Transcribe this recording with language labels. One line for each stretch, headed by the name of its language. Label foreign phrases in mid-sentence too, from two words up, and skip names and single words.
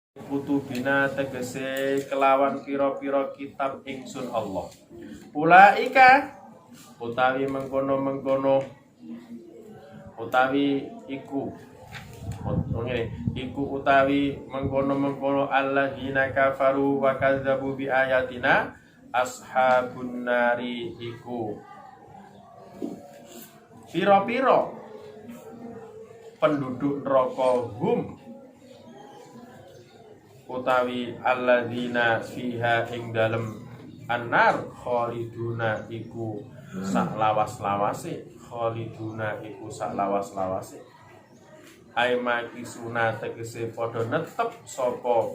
Javanese: kutubina tegese kelawan pira-pira kitab ingsun Allah.
Arabic: Ulaika
Javanese: utawi mengkono-mengkono utawi iku utawi mengkono-mengkono
Arabic: alladzina kafaru wa kadzdzabu bi ayatina ashabun nari
Javanese: iku pira-pira penduduk neraka
Arabic: hum
Javanese: utawi
Arabic: alladzina fiha
Javanese: ing dalem annar khaliduna iku sak lawas-lawase
Arabic: ai makisuna
Javanese: tegese padha netep sapa